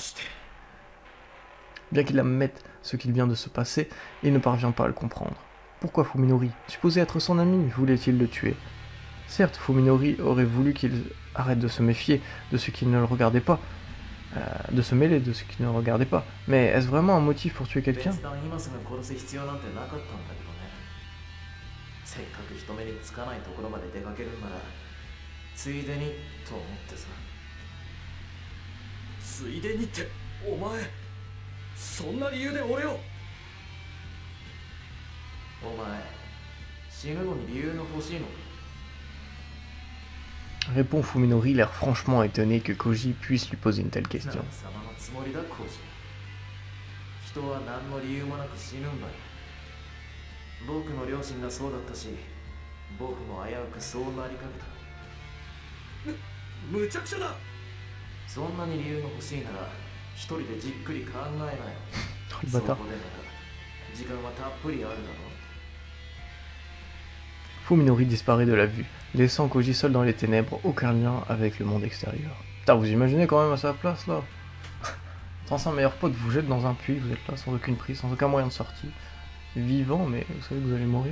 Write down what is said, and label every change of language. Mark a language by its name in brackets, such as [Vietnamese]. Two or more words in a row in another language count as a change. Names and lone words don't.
[French] Bien qu'il admette ce qu'il vient de se passer, il ne parvient pas à le comprendre. Pourquoi Fuminori, supposé être son ami, voulait-il le tuer? Certes, Fuminori aurait voulu qu'il arrête de se méfier de ce qui ne le regardait pas, de se mêler de ce qui ne regardait pas. Mais est-ce vraiment un motif pour tuer quelqu'un? [Japanese] 別段今すぐ殺す必要なんてなかったんだけどね。せっかく人目につかないところまで出かけるんならついでにと思ってさ。ついでにってお前そんな理由で俺を。お前死ぬのに理由が欲しいのか。 [French] Répond Fuminori, l'air franchement étonné que Koji puisse lui poser une telle question. [Japanese] 何様のつもりだコージ。人は何の理由もなく死ぬんだよ。僕の両親がそうだったし、僕も危うくそうなりかけた。むちゃくちゃだ。そんなに理由が欲しいなら一人でじっくり考えなよ。そこでなら時間はたっぷりあるだろ。 [French] Fuminori disparaît de la vue, laissant Koji seul dans les ténèbres, aucun lien avec le monde extérieur. Putain, vous imaginez quand même à sa place là? Ton ancien meilleur pote vous jette dans un puits, vous êtes là sans aucune prise, sans aucun moyen de sortie. Vivant, mais vous savez que vous allez mourir.